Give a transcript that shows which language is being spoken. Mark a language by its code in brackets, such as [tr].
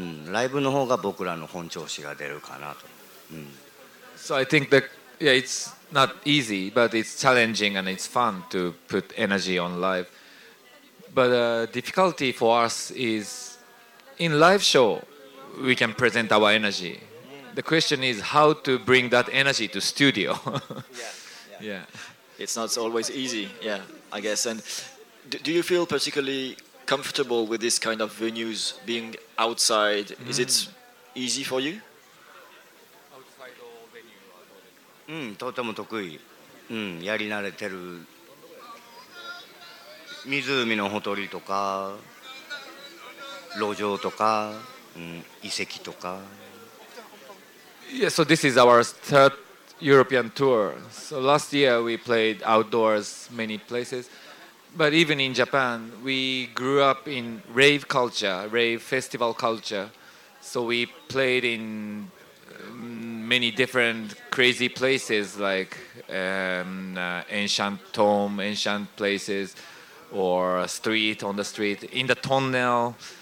[ja] ライブの方が僕らの本調子が出るかなと。 [en] So I think that yeah, it's. Not easy, but it's challenging and it's fun to put energy on live. But the difficulty for us is in live show, we can present our energy. The question is how to bring that energy to studio. yeah. It's not always easy, yeah, I guess. And do you feel particularly comfortable with this kind of venues being outside? Is it easy for you? [ja] とても得意、やり慣れてる湖のほとりとか路上とか、遺跡とか。 [en] Yeah, so this is our third European tour. So last year we played outdoors many places, but even in Japan we grew up in rave culture, rave festival culture. So we played inmany different crazy places like ancient tomb, ancient places, or street on the street, in the tunnel.